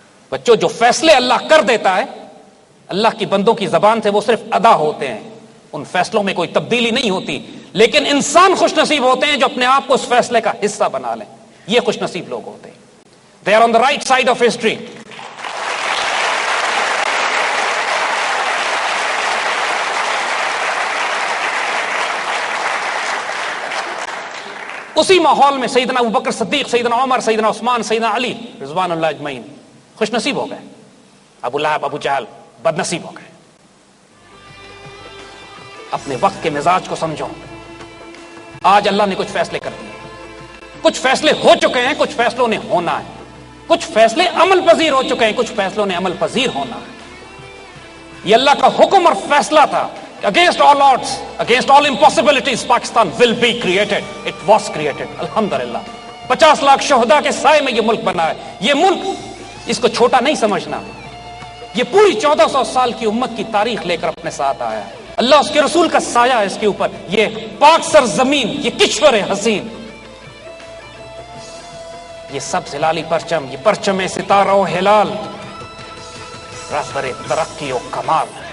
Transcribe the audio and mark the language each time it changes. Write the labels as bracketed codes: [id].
[ur] بچوں جو فیصلے اللہ کر دیتا ہے اللہ کی بندوں کی زبان سے وہ صرف ادا ہوتے ہیں، ان فیصلوں میں کوئی تبدیلی نہیں ہوتی. لیکن انسان خوش نصیب ہوتے ہیں جو اپنے آپ کو اس فیصلے کا حصہ بنا لیں. یہ خوش نصیب لوگ ہوتے ہیں. [en] They are on the right side of history. [ur] اسی ماحول میں سیدنا ابوبکر صدیق، سیدنا عمر، سیدنا عثمان، سیدنا علی رضوان اللہ اجمعین خوش نصیب ہو گئے. ابو لہب، ابو جہل بد نصیب ہو گئے. اپنے وقت کے مزاج کو سمجھو. آج اللہ نے کچھ فیصلے کر دیے، کچھ فیصلے ہو چکے ہیں، کچھ فیصلوں نے ہونا ہے. کچھ فیصلے عمل پذیر ہو چکے ہیں، کچھ فیصلوں نے عمل پذیر ہونا ہے. یہ اللہ کا حکم اور فیصلہ تھا. [en] Against all odds, against all impossibilities, Pakistan will be created. It was created. Alhamdulillah. [ur] 50 lakh شہداء کے سائے میں یہ ملک بنا ہے. یہ ملک اس کو چھوٹا نہیں سمجھنا. یہ پوری 1400 سال کی امت کی تاریخ لے کر اپنے ساتھ آیا ہے. اللہ اس کے رسول کا سایہ ہے اس کے اوپر. یہ پاک سرزمین، یہ کشور حسین، یہ سب ہلالی پرچم، یہ پرچم ستارہ و ہلال، رہبر ترقی و کمال.